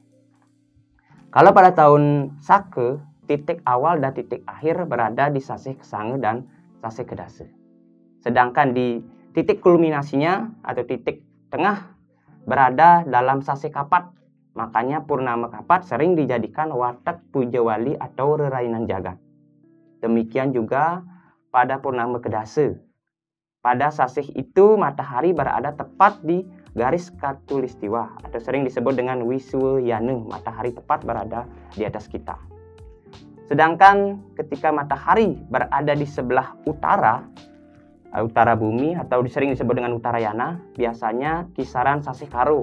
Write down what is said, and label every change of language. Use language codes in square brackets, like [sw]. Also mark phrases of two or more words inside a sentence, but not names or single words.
[id] Kalau pada tahun Sake, titik awal dan titik akhir berada di Sase Kesange dan Sase Kedase. Sedangkan di titik kulminasinya atau titik tengah berada dalam Sase Kapat. Makanya purnama Kapat sering dijadikan watak puja wali atau [ban] rerainan jagat. [id] Demikian juga pada purnama Kedase. Pada sasih itu matahari berada tepat di garis Katulistiwa atau sering disebut dengan Wiswayana, matahari tepat berada di atas kita. Sedangkan ketika matahari berada di sebelah utara bumi atau sering disebut dengan Uttarayana, biasanya kisaran Sasih Karo.